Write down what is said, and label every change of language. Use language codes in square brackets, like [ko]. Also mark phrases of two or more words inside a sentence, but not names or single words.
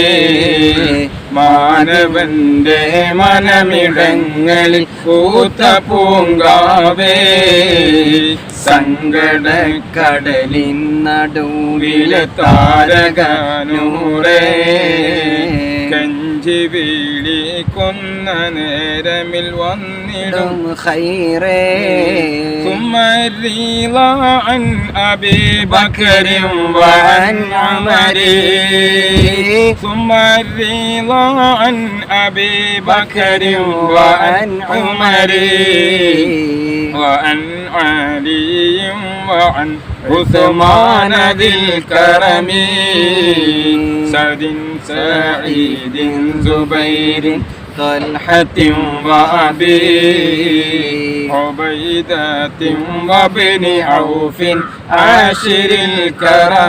[ml] മാനവന്റെ മനമിടങ്ങളിൽ പൂത്ത പൂങ്കാവേ. സങ്കടക്കടലിൻ നടുവിലെ താരകനൂറേ, കഞ്ചി വിളിക്കുന്ന നേരമിൽ വന്നിടും ഖൈറേ. [ar] ثم الرضا عن أبي بكر وعن عمر، ثم الرضا عن أبي بكر وعن عمر وعن علي وعن عثمان ذي الكرم، سعد سعيد زبير طلحة وأبي عبيدة وابن عوف عاشر الكرم.